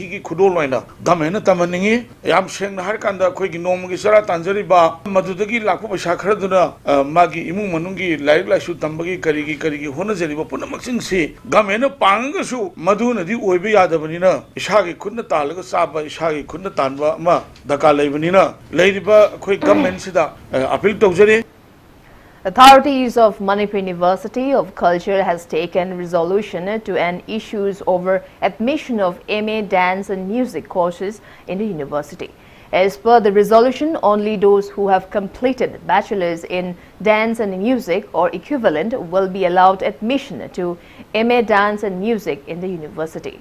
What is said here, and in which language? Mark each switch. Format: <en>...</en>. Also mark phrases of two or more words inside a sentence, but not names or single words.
<mni>gi khudol loina government tamaningi yam sengna har kanda akoi gi nomugi sara tanjari ba madudagi lakpu paisa khraduna magi imung manungi laik laisu tambagi karigi honajari ba punamaksin si government panga su maduna di oibe yadabanina ishagi khunna talaga saba ishagi khunna tanba ma daka leibanina leiriba khoi government sida appeal tawjare.</mni> <en>Authorities of Manipur University of Culture has taken resolution to end issues over admission of MA Dance and Music courses in the university. As per the resolution, only those who have completed bachelor's in dance and music or equivalent will be allowed admission to MA Dance and Music in the university.</en>